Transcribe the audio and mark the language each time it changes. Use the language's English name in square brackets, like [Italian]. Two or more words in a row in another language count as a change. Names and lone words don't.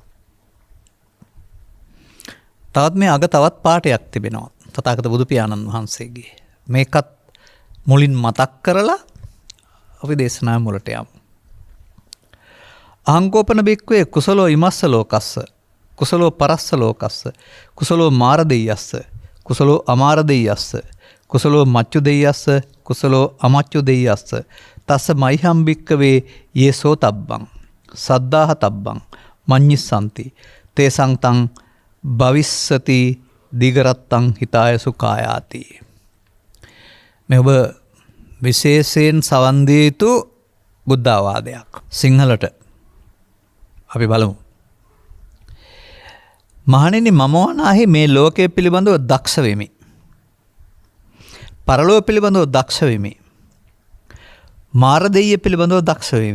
[Sinhala] තවත් මේ අග තවත් පාඨයක් තිබෙනවා තථාගත බුදු පියාණන් වහන්සේගේ. මේකත් මුලින් මතක් කරලා අපි දේශනාව මුලට යමු. [Pali] අහංකෝපන බික්කවේ කුසලෝ ඉමස්ස ලෝකස්ස කුසලෝ පරස්ස ලෝකස්ස කුසලෝ මාර දෙයස්ස කුසලෝ අමාර දෙයස්ස කුසලෝ මච්චු දෙයස්ස කුසලෝ අමච්චු දෙයස්ස තස්ස මයිහම් බික්කවේ යේසෝ තබ්බං සද්ධාහ තබ්බං මඤ්ඤිස්සන්ති තේසං තං භවිස්සති දිගරත්තං හිතාය සුඛායාති. [Sinhala] මේ ඔබ විශේෂයෙන් සවන් දිය යුතු බුද්ධාවාදයක්. සිංහලට අපි බලමු. මහණෙනි, මම වනාහි මේ ලෝකයේ පිළිබඳව දක්ෂ වෙමි. පරලෝක පිළිබඳව දක්ෂ වෙමි. මාර දෙයිය පිළිබඳව දක්ෂ වෙමි.